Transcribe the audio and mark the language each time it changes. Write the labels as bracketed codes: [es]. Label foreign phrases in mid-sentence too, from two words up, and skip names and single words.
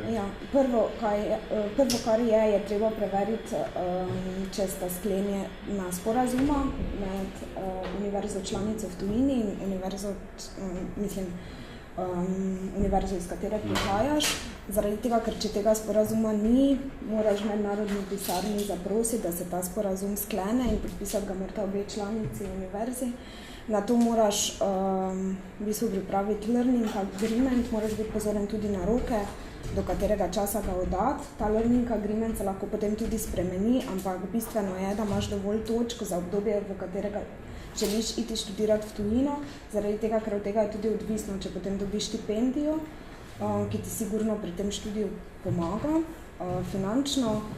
[sl] Ja, prvo, kar je treba preveriti, če sta sklenjena sporazuma med univerzo članico v tujini in univerzo, iz katere prihajaš. Zaradi tega, ker če tega sporazuma ni, moraš mednarodni pisarni zaprositi, da se ta sporazum sklene in podpisati ga morata obe članici univerzi. Na to moraš v bistvu pripraviti [en] learning agreement, [sl] moraš biti pozoren tudi na roke, do katerega časa ga oddati. Ta [en] learning agreement [sl] se lahko potem tudi spremeni, ampak bistveno je, da imaš dovolj točk za obdobje, v katerega želiš iti študirati v tujino, zaradi tega, ker od tega je tudi odvisno, če potem dobiš štipendijo, ki ti sigurno pri tem študiju pomaga finančno.